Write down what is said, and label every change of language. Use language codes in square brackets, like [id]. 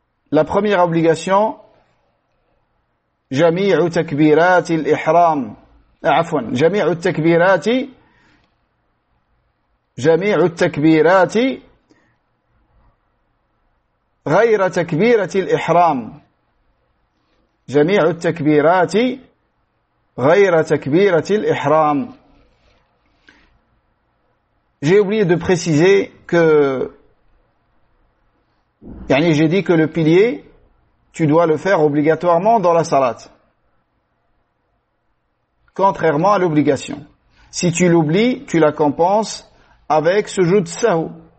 [fr] La première obligation, [ar] jami'u takbirati al-ihram, afwan, jami'u takbirati جميع التكبيرات غير تكبيرة الإحرام، جميع التكبيرات غير تكبيرة الإحرام. [fr] J'ai oublié de préciser que, yani j'ai dit que le pilier, tu dois le faire obligatoirement dans la salat, contrairement à l'obligation. Si tu l'oublies, tu la compenses avec sujoud sahou.